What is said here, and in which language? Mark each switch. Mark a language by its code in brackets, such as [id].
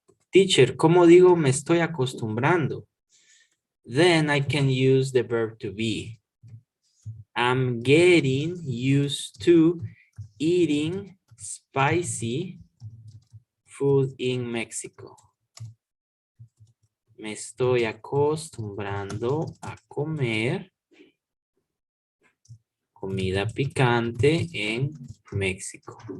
[es] Teacher, ¿cómo digo me estoy acostumbrando? [en] Then I can use the verb to be. I'm getting used to eating spicy food in Mexico. [es] Me estoy acostumbrando a comer comida picante en México.